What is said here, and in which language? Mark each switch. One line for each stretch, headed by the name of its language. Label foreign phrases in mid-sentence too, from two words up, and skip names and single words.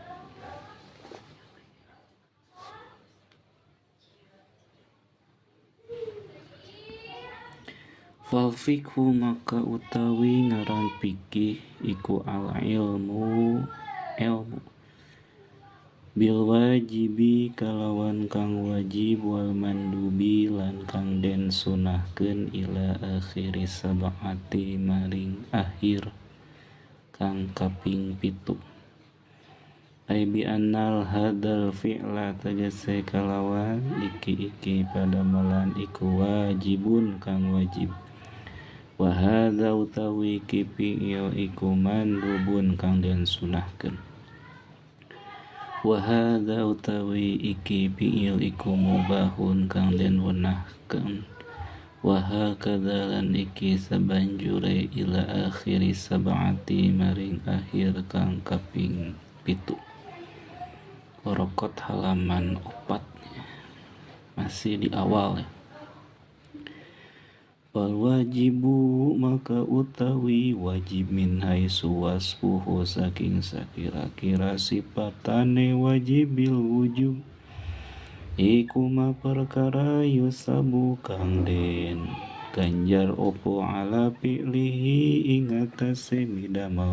Arabic: فالفقه
Javanese: maka utawi ngaran fikih iku
Arabic: العلم بالواجب
Javanese: kalawan kang wajib
Arabic: والمندوب
Javanese: lan kang den sunahkeun
Arabic: إلى آخر سبعة
Javanese: maring akhir kang kaping 7.
Arabic: أي بأن هذا الفعل
Javanese: tegese kalawan iki padamelan iku wajibun kang wajib
Arabic: وهذا
Javanese: utawi iki fi'il iku mandubun kang den sunahkeun
Arabic: وهذا
Javanese: utawi iki fi'il iku mubahun kang den wenahkeun
Arabic: وهكذا
Javanese: lan iki sabanjure
Arabic: إلى آخر سبعة
Javanese: maring akhir kang kaping 7.
Indonesian: Qorokot halaman 4 masih di awal ya.
Arabic: والواجب
Javanese: maka utawi wajib
Arabic: من حيث وصفه
Javanese: saking sakira-kira sifatane
Arabic: واجب الوجوب
Javanese: iku ma perkara yusabu kang den ganjar opo
Arabic: على فعله
Javanese: ing atase midamel